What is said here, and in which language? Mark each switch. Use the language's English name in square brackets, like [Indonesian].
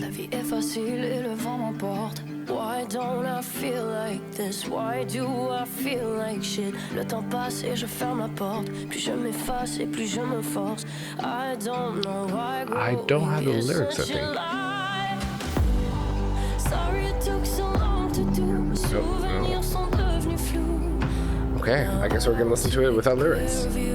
[French] La vie est facile et le vent m'emporte. [English] Why don't I feel like this? Why do I feel like shit? [French] Le temps passe et je ferme la porte. Plus je m'efface et plus je me force. [English] I don't know why. I don't have the lyrics, I think. Sorry it took so long to do. [French] Mes souvenirs sont devenus flous. [English] Okay, I guess we're gonna listen to it without lyrics.